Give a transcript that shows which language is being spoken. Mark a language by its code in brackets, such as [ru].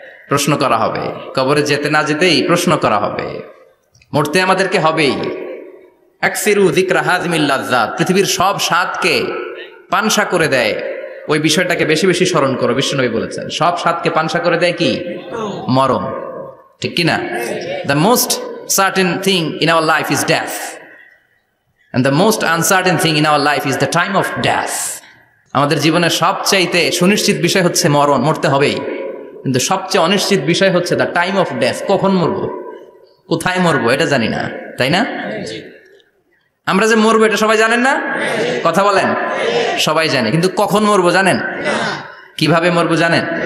[bn] প্রশ্ন করা হবে, কবরে যেতে না যেতেই প্রশ্ন করা হবে। মরতে আমাদেরকে হবেই। [ar] আকসিরু যিকরা হাযমিল লাযযাত, [bn] পৃথিবীর সব স্বাদকে পানসা করে দেয়, ওই বিষয়টাকে বেশি বেশি স্মরণ করো। বিশ্বনবী বলেছেন সব স্বাদকে পানসা করে দেয় কি? মরণ। ঠিক কিনা? [en] The most certain thing in our life is death, and the most uncertain thing in our life is the time of death. [bn] আমাদের জীবনের সবচাইতে সুনিশ্চিত বিষয় হচ্ছে মরণ, মরতে হবেই। কিন্তু সবচেয়ে অনিশ্চিত বিষয় হচ্ছে [en] the time of death, [bn] কখন মরবো, কোথায় মরবো এটা জানি না, তাই না? আমরা যে মরবো এটা সবাই জানেন না? কথা বলেন। সবাই জানে, কিন্তু কখন মরবো জানেন? কিভাবে মরবো জানেন?